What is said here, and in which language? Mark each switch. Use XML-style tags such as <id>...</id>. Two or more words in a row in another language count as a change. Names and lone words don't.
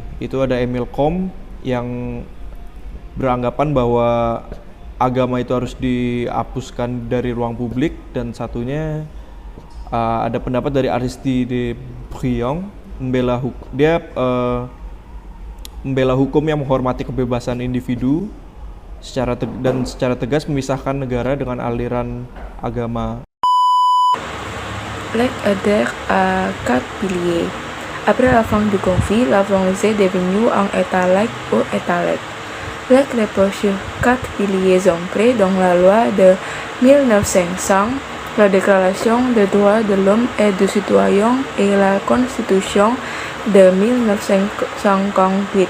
<id>Itu ada Émile Combes yang beranggapan bahwa agama itu harus dihapuskan dari ruang publik, dan satunya ada pendapat dari Aristide de Briand membela hukum yang menghormati kebebasan individu secara tegas memisahkan negara dengan aliran agama.</id> <fr>Laïc adhère à 4 piliers. Après la fin du conflit, la France est devenue un État laïque ou État laïque. Laïc repose sur 4 piliers ancrés dans la loi de 1905, la Déclaration des droits de l'homme et du citoyen et la Constitution de 1958.</fr>